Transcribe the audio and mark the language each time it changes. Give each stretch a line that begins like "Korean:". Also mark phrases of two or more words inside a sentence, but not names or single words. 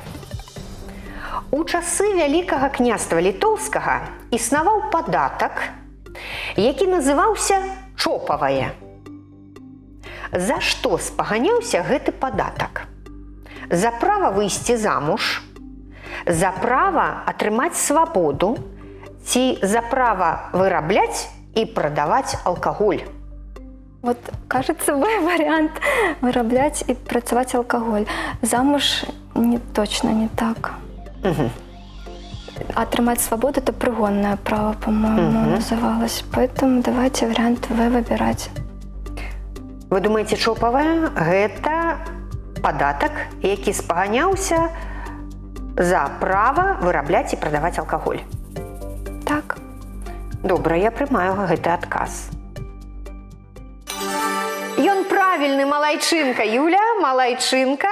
Belarusian: У часы Вялікага княства Літоўскага існаваў падатак, які называўся чопавае. За што спаганяўся гэты падатак? За права выйсці замуж, за права атрымаць свабоду ці за права вырабляць і прадаваць алкаголь?
Russian: Вот, кажется, вариант
Belarusian: вырабляць и працаваць
Russian: алкоголь. Замуж не точно не так. Отрымать свободу — это пригонное право, по-моему, называлось. Поэтому давайте вариант В выбирать. Вы думаете,
Belarusian: чопавае гэта падатак, які спаганяўся за права вырабляць і прадаваць алкаголь? Так. Добра, я прымаю гэты адказ. Ён правільны, малайчынка, Юля, малайчынка.